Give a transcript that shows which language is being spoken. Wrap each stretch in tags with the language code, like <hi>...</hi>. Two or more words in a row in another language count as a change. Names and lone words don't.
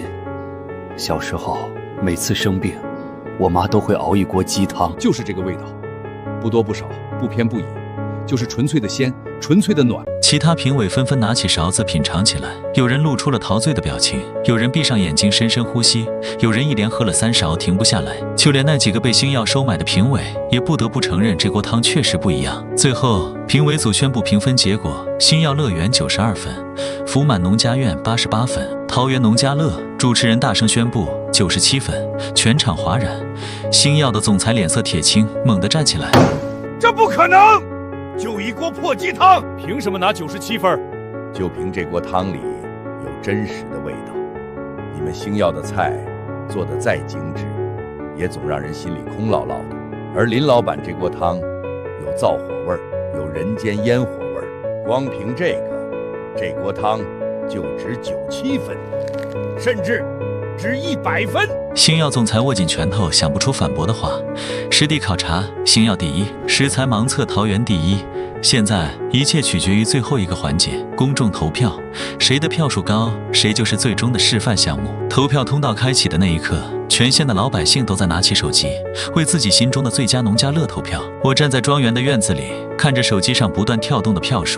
<zh>小時候每次生病，我媽都會熬一鍋雞湯，就是這個味道，不多不少，不偏不倚，就是純粹的鮮，純粹的暖。其他評委紛紛拿起勺子品嘗起來，有人露出了陶醉的表情，有人閉上眼睛深深呼吸，有人一連喝了3勺停不下來。就連那幾個被星耀收買的評委也不得不承認這鍋湯確實不一樣。最後評委組宣布評分結果，星耀樂園92分，福滿農家院88分，桃園農家樂，主持人大聲宣布97分，全場譁然。星耀的總裁臉色鐵青，猛地站起來，這不可能！就一鍋破雞湯，憑什麼拿97分？就憑這鍋湯裡有真实的味道。你们星耀的菜做得再精致，也总让人心里空落落的。而林老板这锅汤有灶火味儿，有人间烟火味儿，光凭这锅汤就值97分，甚至值100分。星耀总裁握紧拳头，想不出反驳的话。实地考察，星耀第一；食材盲测，桃园第一。现在一切取決於最後一個環節——公眾投票，誰的票數高，誰就是最終的示範項目。投票通道開啟的那一刻，全縣的老百姓都在拿起手機，為自己心中的最佳農家樂投票。我站在莊園的院子裡，看着手機上不斷跳動的票數。</zh>